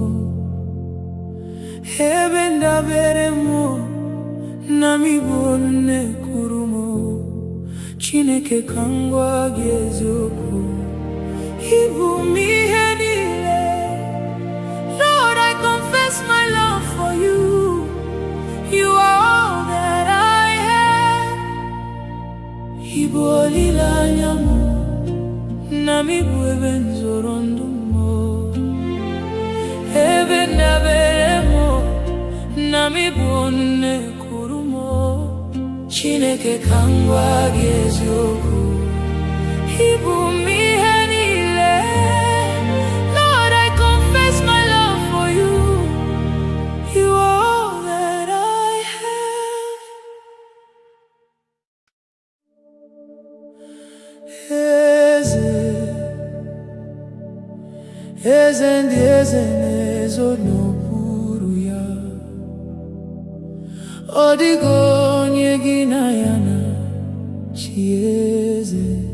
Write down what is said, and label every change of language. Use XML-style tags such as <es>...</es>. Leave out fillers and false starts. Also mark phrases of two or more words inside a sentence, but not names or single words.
<ig>ebe ndabere m na m bụ nne kwuru m. Chineke ka m gwa gị eziokwu, ịbụ m ihe niile.</ig> <en>Lord, I confess my love for you. You are all that I have.</en> <ig>Ịbụ olileanya m na m bụ ebe nzọrọ ndụ m, ebe ndabere m na m bụ nne kwuru m. Chineke ka m gwa gị eziokwu, ịbụ m ihe niile.</ig> <en>Lord, I confess my love for you. You are all that I have.</en> <ig>Eze ndị eze na-ezo n'okpuru ya, ọ dịghị onye gị na ya na-achị eze.</ig>